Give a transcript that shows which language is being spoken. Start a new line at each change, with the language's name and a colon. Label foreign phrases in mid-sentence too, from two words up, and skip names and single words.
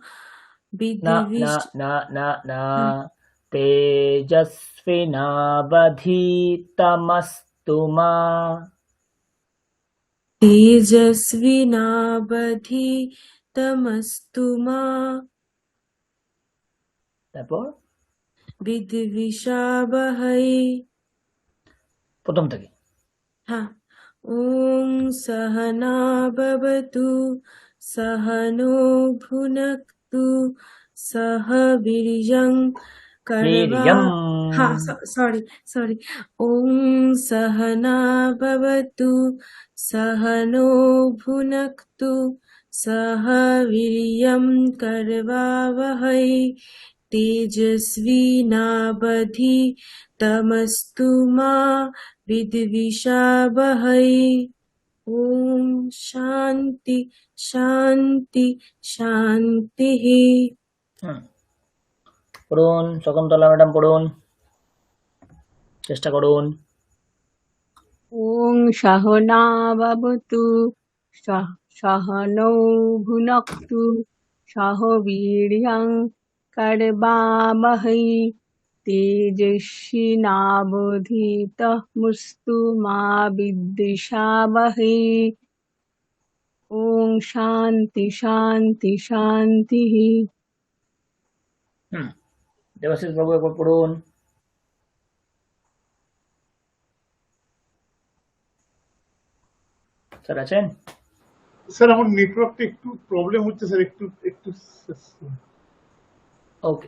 Sanskrit: विद्विष तेजस्विनावधि तमस्तु मा तेजस्विनावधितमस्तु मा
Bangla: তারপর
Sanskrit: विद्विषावहै
Bangla: প্রথম থেকে
Sanskrit: हाँ ॐ सहना भवतु सहनो भुनक्तु सह वीर्यं करवा वीर्यं हाँ सॉरी ॐ सहना भवतु सहनो भुनक्तु सह वीर्यं करवावहै तेजस्विनावधितमस्तु मा विद्विषावहै ॐ शान्ति शान्ति शान्तिः
Bangla: হুম, পড়ুন শকুন্তলা ম্যাডাম পড়ুন চেষ্টা করুন
Sanskrit: ॐ सहना भवतु सहनौ भुनक्तु सह वीर्यं करवावहै तेजस्विनावधीतमस्तु मा विद्विषावहै ॐ शान्ति शान्ति शान्तिः
Bangla: হুম দেবাশিস বাবু একবার পড়ুন স্যার আছেন স্যার আমার নেটওয়ার্কটা একটু প্রবলেম হচ্ছে স্যার একটু একটু ওকে